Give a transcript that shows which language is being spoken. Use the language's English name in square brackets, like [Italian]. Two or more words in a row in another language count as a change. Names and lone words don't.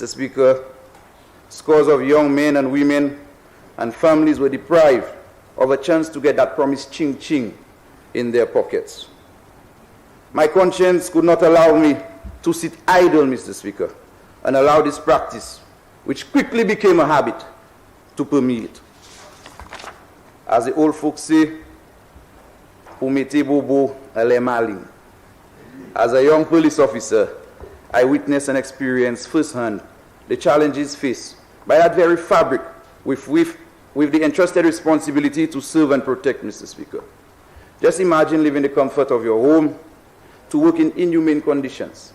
[English] Speaker, scores of young men and women and families were deprived of a chance to get that promised ching-ching in their pockets. My conscience could not allow me to sit idle, Mr. Speaker, and allow this practice, which quickly became a habit, to permeate. As the old folks say, [Haitian Creole] "Pou mete bobo, ale maling." [English] As a young police officer, I witnessed and experienced firsthand the challenges faced by that very fabric with the entrusted responsibility to serve and protect, Mr. Speaker. Just imagine living the comfort of your home to work in inhumane conditions.